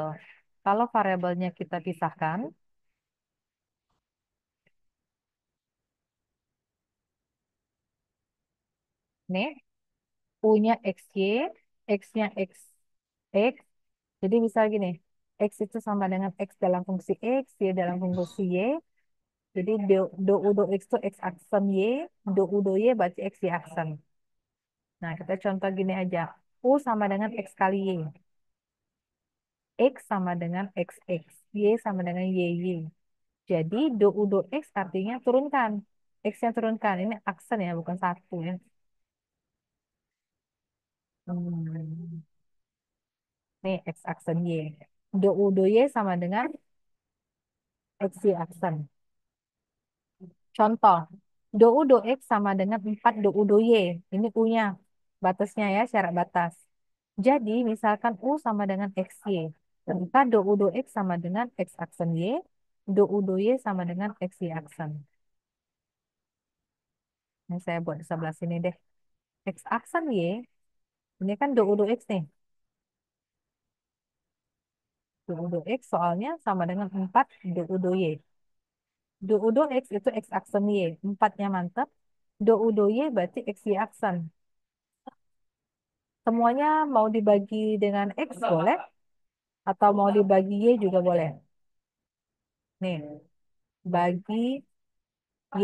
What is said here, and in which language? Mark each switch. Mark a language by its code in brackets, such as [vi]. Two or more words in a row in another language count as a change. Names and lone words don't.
[id] Kalau variabelnya kita pisahkan, nih, U-nya XY, X-nya X. Jadi misal gini, X itu sama dengan X dalam fungsi X, Y dalam fungsi Y. Jadi do U do X itu X aksen Y, do U do Y berarti X Y aksen. Nah, kita contoh gini aja. U sama dengan X kali Y. X sama dengan XX. Y sama dengan YY. Jadi do U do X artinya turunkan. X-nya turunkan. Ini aksen ya, bukan satu ya. Hmm. Nih X aksen Y. Do U do Y sama dengan X Y aksen. Contoh. Do U do X sama dengan 4 do U do Y. Ini U-nya. Batasnya ya, syarat batas. Jadi misalkan U sama dengan XY. Maka do U do X sama dengan X aksen Y. Do U do Y sama dengan X Y aksen. Ini saya buat di sebelah sini deh. X aksen Y. Ini kan do U do X nih. Do U do X soalnya sama dengan 4 do U do Y. Do U do X itu X aksen Y. 4-nya mantap. Do U do Y berarti X Y aksen. Semuanya mau dibagi dengan X boleh. Atau mau dibagi Y juga boleh. Nih, bagi Y.